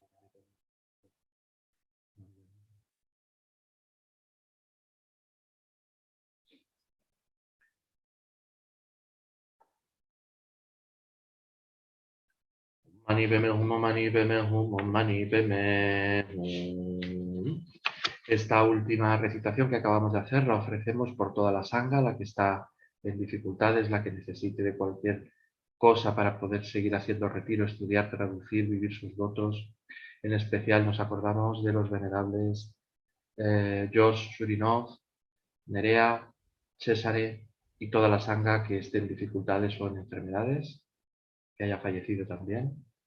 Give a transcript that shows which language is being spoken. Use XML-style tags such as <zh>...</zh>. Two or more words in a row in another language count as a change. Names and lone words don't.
<sa>Mani padme hum, om mani padme hum, om mani padme hum.</sa> <es>Esta última recitación que acabamos de hacer la ofrecemos por toda la Sangha, la que está en dificultades, la que necesite de cualquier cosa para poder seguir haciendo retiro, estudiar, traducir, vivir sus votos. En especial nos acordamos de los venerables Josh Shurinov, Nerea, Cesare y toda la Sangha que esté en dificultades o en enfermedades, que haya fallecido también.</es>